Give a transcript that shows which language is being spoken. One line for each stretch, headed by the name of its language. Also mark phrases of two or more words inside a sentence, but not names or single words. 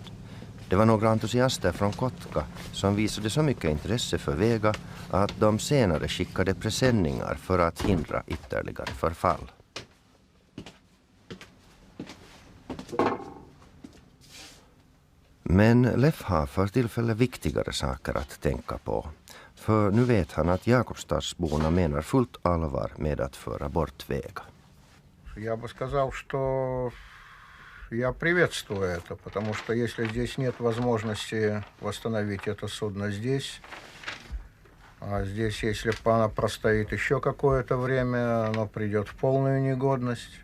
Swedish: Det var några entusiaster från Kotka som visade så mycket intresse för Vega att de senare skickade presenningar för att hindra ytterligare förfall. Men Leif har för tillfället viktigare saker att tänka på. För nu vet han att Jakobstadsborna menar fullt allvar med att föra bort Vega.
Russian: Я бы сказал, что я приветствую это, потому что если здесь нет возможности восстановить это судно здесь, а здесь, если она простоит еще какое-то время, оно придет в полную негодность.